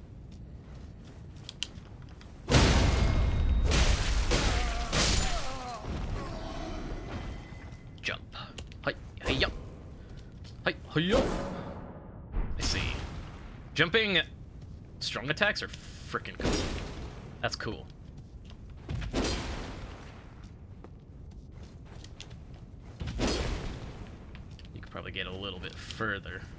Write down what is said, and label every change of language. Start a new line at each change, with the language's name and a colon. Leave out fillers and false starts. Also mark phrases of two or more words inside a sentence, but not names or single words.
English: Jump. Hi, hi-ya. Hi, hi-ya. I see. Jumping strong attacks are freaking cool. That's cool. You could probably get a little bit further.